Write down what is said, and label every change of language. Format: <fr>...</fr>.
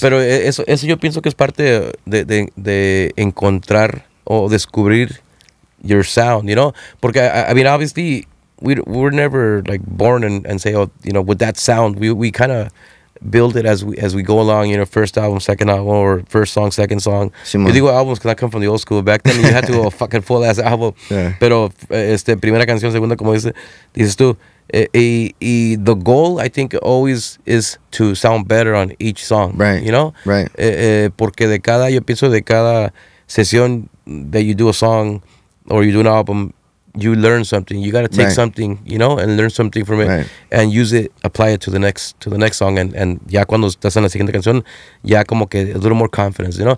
<es>Pero eso yo pienso que es parte de encontrar o descubrir</es> <en>your sound, you know.</en> <es>Porque,</es> <en>I mean, obviously, we're never like born and say, oh, you know, with that sound. We kind of build it as we go along, you know, first album, second album, or first song, second song.</en> <es>Yo digo</es> <en>albums because I come from the old school. Back then you had to go a fucking full ass album. Yeah.</en> <es>Pero primera canción, segunda, como dices tú.</es> <en>Y the goal, I think, always is to sound better on each song. Right. You know? Right.</en> <es>Porque yo pienso de cada sesión</es> <en>that you do a song or you do an album, you learn something. You got to take something, you know, and learn something from it, and use it, apply it to the next song, and</en> <es>ya cuando estás en la siguiente canción, ya como que</es> <en>a little more confidence, you know.</en>